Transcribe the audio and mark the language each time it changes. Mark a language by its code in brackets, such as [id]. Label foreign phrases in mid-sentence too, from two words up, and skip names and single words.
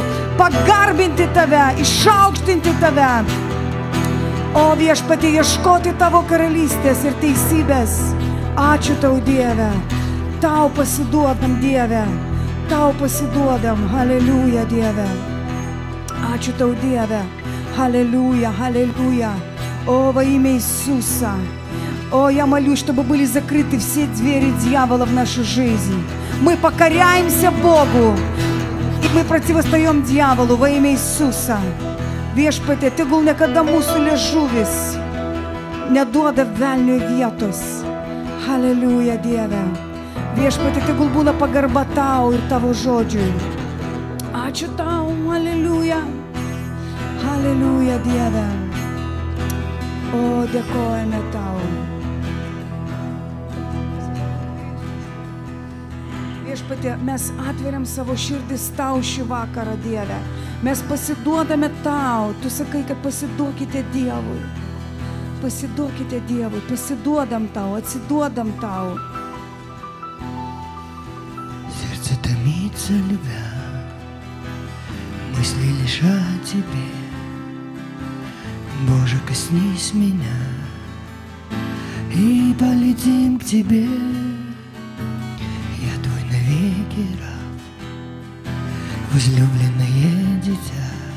[lt] Pagarbinti tave, išaukštinti tave. O viešpatie, ieškoti tavo karalystės ir teisybės. Ačiū tau, Dieve. Tau pasiduodam, Dieve. Tau pasiduodam. Haleliuja, Dieve. Ačiū tau, Dieve. [ru] Аллилуйя, аллилуйя. О, во имя Иисуса. О, я молюсь, чтобы были закрыты все двери дьявола в нашу жизнь. Мы покоряемся Богу, и мы противостоим дьяволу во имя Иисуса. [lt] Viešpatie, tegul niekada mūsų liežuvis neduoda velniui vietos. Haleliuja, Dieve. Viešpatie, tegul būna pagarba tau ir tavo žodžiui. Ačiū tau, haleliuja. Haleliuja, Dieve. O, dėkojame tau. Viešpatie, mes atveriam savo širdis tau šį vakarą, Dieve. Mes pasiduodame tau. Tu sakai, kad pasiduokite Dievui. Pasiduokite Dievui. Pasiduodam tau, atsiduodam tau. [ru] Сердце томится, любя, мысли лишь о тебе. Боже, коснись меня, и полетим к тебе. Я твой навеки раб, возлюбленное дитя.